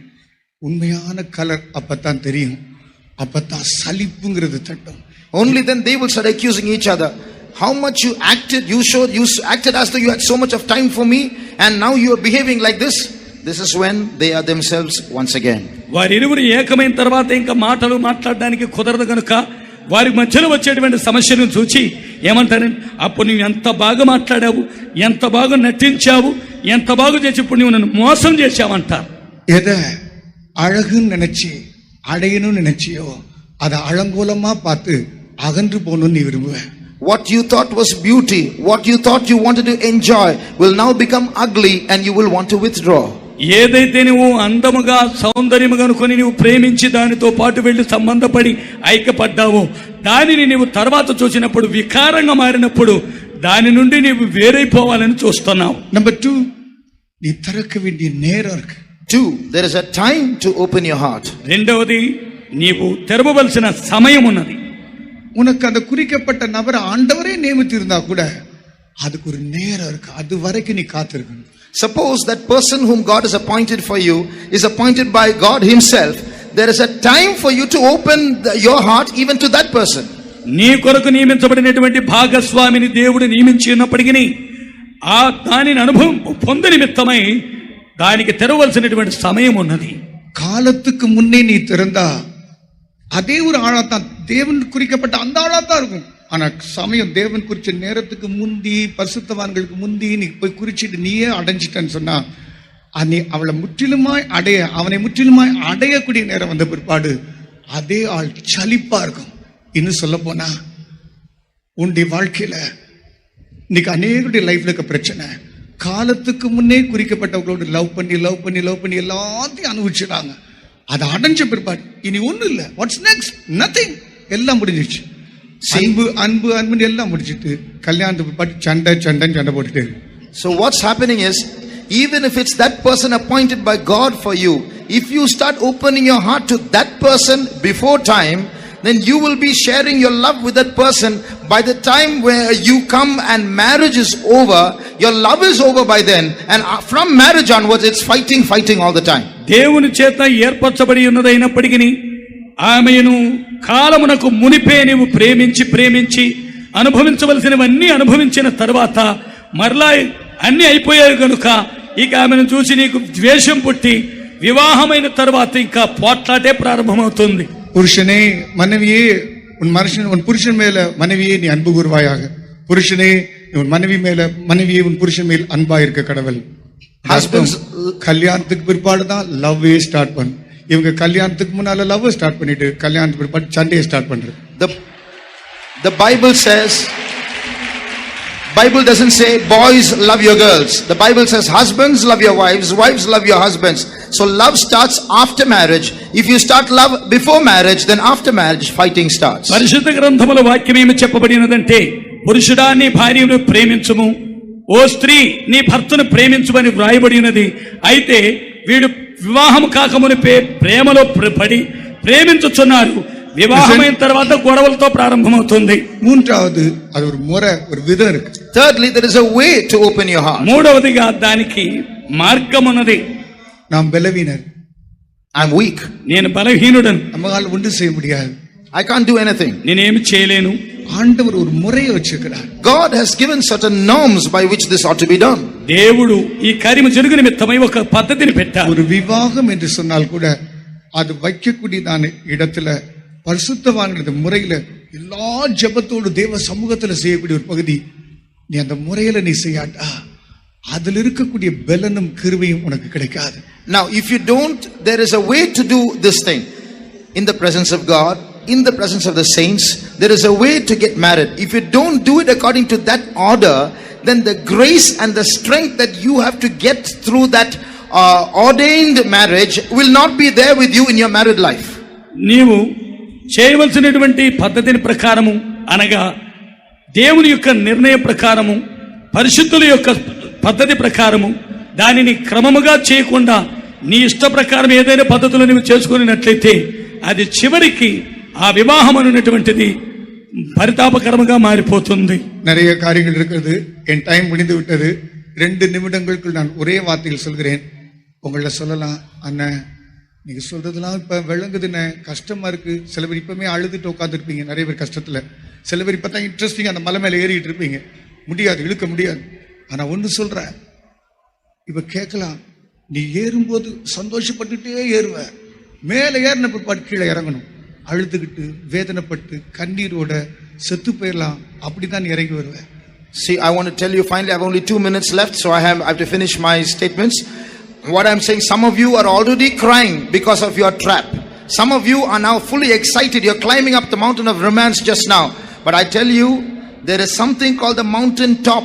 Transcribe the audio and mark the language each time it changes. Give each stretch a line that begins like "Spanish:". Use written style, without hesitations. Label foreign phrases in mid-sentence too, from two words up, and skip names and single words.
Tamil: உண்மையான கலர் அப்பதான் தெரியும், அப்பதான் சலிப்புங்கிறது தட்டும்.
English: Only then they will start accusing each other. How much you acted, you acted as though you had so much of time for me, and now you are behaving like this. This is when they are themselves once again.
Telugu: వారిరువురు ఏకమైన తర్వాత ఇంకా మాటలు మాట్లాడడానికి కుదరదు కనుక వారి మధ్యలో వచ్చేటువంటి సమస్యను చూచి ఏమంటారంటే, అప్పుడు నువ్వు ఎంత బాగా మాట్లాడావు, ఎంత బాగా నటించావు, ఎంత బాగా చేసి ఇప్పుడు నువ్వు నన్ను మోసం చేశావంటారు.
Tamil: எதை அழகுன்னு நினைச்சு அடையணும்னு நினைச்சியோ அதை அலங்கோலமா பார்த்து அகன்று போகணும்னு நீ விரும்புவேன்.
English: What you thought was beauty, what you thought you wanted to enjoy will now become ugly and you will want to withdraw.
Telugu: ఏదైతే నువ్వు అందముగా సౌందర్యముగా అనుకొని నువ్వు ప్రేమించి దానితో పాటు వెళ్ళి సంబంధపడి ఐక్యపడ్డావో దానిని నువ్వు తర్వాత చూసినప్పుడు వికారంగా మారినప్పుడు దాని నుండి నువ్వు వేరైపోవాలని చూస్తున్నావు.
Tamil: Number 2, நீ திறக்க வேண்டிய நேரம் இருக்கு.
English: 2, there is a time to open your heart.
Telugu: రెండవది, నీవు తెరవవలసిన సమయం ఉన్నది.
Tamil: உனக்கு அந்த குறிக்கப்பட்ட நபரை ஆண்டவரே நியமித்திருந்தா கூட அதுக்கு ஒரு நேரம் இருக்கு, அது வரைக்கும் நீ காத்திருக்கணும்.
English: Suppose that person whom God has appointed for you is appointed by God himself. There is a time for you to open your heart even to that person.
Telugu: నీ కొరకు నియమించబడినటువంటి భాగస్వామిని దేవుడు నియమించి ఉన్నప్పటికీ ఆ దానిని అనుభవం పొంద నిమిత్తమై దానికి తెరవలసినటువంటి సమయం ఉన్నది.
Tamil: காலத்துக்கு முன்னே நீ திறந்தா அதே ஒரு ஆளாத்தான், தேவன் குறிக்கப்பட்ட அந்த ஆளாத்தான் இருக்கும். ஆனா சமயம் தேவன் குறிச்ச நேரத்துக்கு முந்தி, பரிசுத்தவான்களுக்கு முந்தி நீ போய் குறிச்சிட்டு நீயே அடைஞ்சிட்டன்னு சொன்னா நீ அவனை முற்றிலுமாய் அடையக்கூடிய நேரம் வந்த பிற்பாடு அதே ஆள் சலிப்பா இருக்கும். இன்னும் சொல்ல போனா உன்னுடைய வாழ்க்கையில இன்னைக்கு அநேகருடைய லைஃப்ல இருக்க பிரச்சனை, காலத்துக்கு முன்னே குறிக்கப்பட்டவங்களோட லவ் பண்ணி எல்லாத்தையும் அனுபவிச்சுட்டாங்க. அதை அடைஞ்ச பிற்பாடு இனி ஒண்ணும் இல்லை.
English: what's next? nothing.
Tamil: எல்லாம் முடிஞ்சிருச்சு. அன்பு எல்லாம் முடிச்சிட்டு கல்யாணத்துக்கு பிற்பாடு சண்டை போட்டுட்டு.
English: So what's happening is, even if it's that person appointed by God for you, if you start opening your heart to that person before time, then you will be sharing your love with that person. By the time where you come and marriage is over, your love is over by then, and from marriage onwards it's fighting all the time.
Telugu: దేవుని చేత ఏర్పరచబడి ఉన్నదైనప్పటికీ ఆమెను కాలమునకు మునిపే నీవు ప్రేమించి అనుభవించవలసినవన్నీ అనుభవించిన తర్వాత మరలా అన్ని అయిపోయాయి కనుక ఇక ఆమెను చూసి నీకు ద్వేషం పుట్టి వివాహమైన తర్వాత ఇంకా పోట్లాటే ప్రారంభమవుతుంది.
Tamil: புருஷனே மனைவியே உன் புருஷன் மேல மனைவியே நீ அன்பு கூர்வாயாக. புருஷனே உன் மனைவியே உன் புருஷன் மேல் அன்பா இருக்க கடவுள். கல்யாணத்துக்கு பிற்பாடுதான்
English: love start
Tamil: பண்ணு. இவங்க கல்யாணத்துக்கு முன்னால
English: love start
Tamil: பண்ணிட்டு கல்யாணத்துக்கு பிற்பாடு சண்டையை ஸ்டார்ட் பண்றது.
English: The Bible doesn't say boys love your girls. The Bible says husbands love your wives, wives love your husbands. So love starts after marriage. If you start love before marriage, then after marriage fighting starts.
Telugu: పరిశుద్ధ గ్రంథములో వాక్యం ఏమి చెప్పబడినదంటే, పురుషుడా నీ భార్యను ప్రేమించుము, ఓ స్త్రీ నీ భర్తను ప్రేమించుమని వ్రాయబడి ఉన్నది. అయితే వీడు వివాహం కాకమునిపే ప్రేమలో పడి ప్రేమించుచున్నారు, వివాహమైన తర్వాత గొడవలతో ప్రారంభమవుతుంది.
Tamil: மூன்றாவது அது ஒரு முறை, ஒரு விதம் இருக்கு.
English: Thirdly, there is a way to open your heart.
Telugu: మూడవదిగా దానికి మార్గం ఉన్నది.
Tamil: நாம் பலவீனர்,
English: I'm weak.
Telugu: నేను బలహీనుడను,
Tamil: நம்மால ஒன்றும் செய்ய முடியாது,
English: I can't do anything.
Telugu: నేనేమి చేయలేను.
Tamil: ஆண்டவர் ஒரு முறையை வச்சிருக்கிறார்.
English: God has given certain norms by which this ought to be done.
Telugu: దేవుడు ఈ కార్యము జరుగు నిమిత్తమై ఒక పద్ధతిని పెట్టారు.
Tamil: ஒரு விவாகம் என்று சொன்னால் கூட அது வைக்கக்கூடியதான இடத்துல பரிசுத்தவான்கிறது முறையில எல்லா ஜெபத்தோடு தேவ சமூகத்துல செய்யக்கூடிய ஒரு பகுதி. நீ அந்த முறையில நீ செய்யாட்டா அதில் இருக்கக்கூடிய பலனும் கிருபையும் உனக்கு கிடைக்காது.
English: Now, if you don't, there is a way to do this thing in the presence of God, in the presence of the saints. There is a way to get married. If you don't do it according to that order, then the grace and the strength that you have to get through that ordained marriage will not be there with you in your married life.
Telugu: నీవు చేయవలసినటువంటి పద్ధతిని ప్రకారము అనగా దేవుని యొక్క నిర్ణయ ప్రకారము, పరిశుద్ధుల యొక్క పద్ధతి ప్రకారము దానిని క్రమముగా చేయకుండా నీ ఇష్ట ప్రకారం ఏదైనా పద్ధతులు నీవు చేసుకున్నట్లయితే అది చివరికి ఆ వివాహం అనేటువంటిది పరితాపకరముగా మారిపోతుంది.
Tamil: நிறைய காரியங்கள் இருக்கிறது. என் டைம் முடிந்து விட்டது. 2 நிமிடங்களுக்குள் நான் ஒரே வார்த்தையில் சொல்கிறேன். உங்களை சொல்லலாம், அண்ணன் நீங்க சொல்றதெல்லாம் இப்ப விளங்குதுன்னு கஷ்டமா இருக்கு. சில பேர் இப்பவுமே அழுதுட்டு உட்காந்துருப்பீங்க, நிறைய பேர் கஷ்டத்துல. சில பேர் இப்பதான் இன்ட்ரெஸ்டிங் அந்த மலை மேல ஏறிட்டு இருப்பீங்க, முடியாது, இழுக்க முடியாது. ஆனா ஒண்ணு சொல்றேன், இப்ப கேட்கலாம், நீ ஏறும்போது சந்தோஷப்பட்டுட்டே ஏறுவ, மேல ஏறின பிற்பாடு கீழே இறங்கணும், அழுதுகிட்டு வேதனைப்பட்டு கண்ணீரோட செத்து போயிடலாம், அப்படிதான் இறங்கி வருவேன்.
English: See, I want to tell you finally, I have only 2 minutes left, so I have to finish my statements. What I'm saying, some of you are already crying because of your trap. Some of you are now fully excited. You're climbing up the mountain of romance just now. But I tell you, there is something called the mountain top.